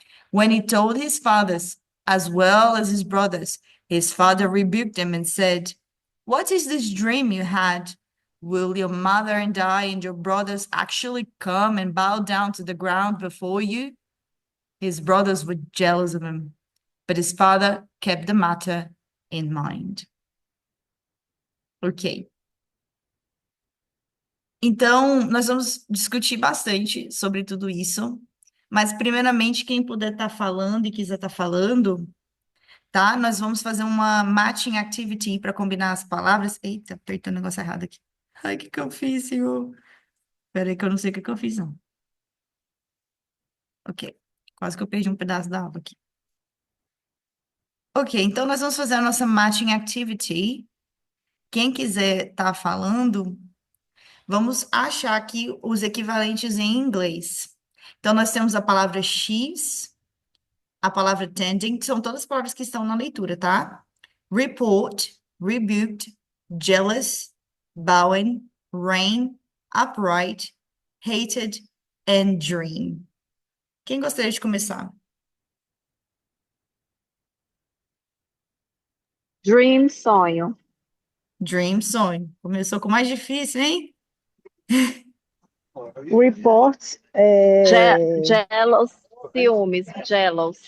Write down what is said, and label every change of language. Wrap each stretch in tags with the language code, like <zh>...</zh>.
<en>When he told his fathers as well as his brothers, his father rebuked him and said, "What is this dream you had? Will your mother and I and your brothers actually come and bow down to the ground before you?" His brothers were jealous of him, but his father kept the matter in mind. Ok.</en> <pt>Então, nós vamos discutir bastante sobre tudo isso, mas primeiramente, quem puder estar falando e quiser estar falando, tá? Nós vamos fazer uma matching activity para combinar as palavras. Eita, apertei o negócio errado aqui. Ai, o que que eu fiz, senhor? Peraí que eu não sei o que que eu fiz, não. Ok, quase que eu perdi um pedaço da aula aqui. Ok, então nós vamos fazer a nossa matching activity. Quem quiser estar falando, vamos achar aqui os equivalentes em inglês. Então, nós temos a palavra X, a palavra tending, que são todas as palavras que estão na leitura, tá?</pt> <en>Report, rebuked, jealous, bowing, rain, upright, hated, and dream.</en> <pt>Quem gostaria de começar?</pt> <en>Dream, sonho. Dream, sonho.</en> <pt>Começou com o mais difícil, hein?</pt> <en>Report, jealous, ciúmes, jealous.</en>